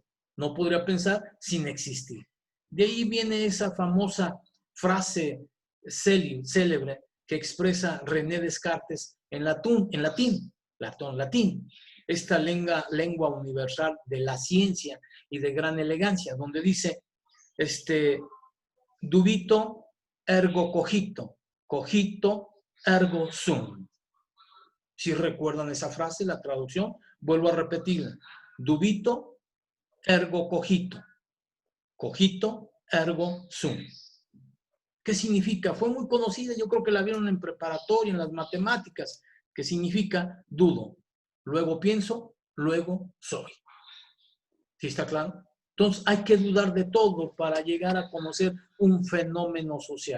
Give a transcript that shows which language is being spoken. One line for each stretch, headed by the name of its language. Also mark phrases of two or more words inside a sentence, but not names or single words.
Spanish: No podría pensar sin existir. De ahí viene esa famosa frase célebre que expresa René Descartes en latín. Esta lengua universal de la ciencia y de gran elegancia, donde dice,
Latin: dubito ergo cogito ergo sum.
Spanish: Si recuerdan esa frase, la traducción, vuelvo a repetirla.
Latin: Dubito ergo cogito ergo sum.
Spanish: ¿Qué significa? Fue muy conocida, yo creo que la vieron en preparatoria, en las matemáticas, que significa dudo. Luego pienso, luego soy. ¿Sí está claro? Entonces hay que dudar de todo para llegar a conocer un fenómeno social.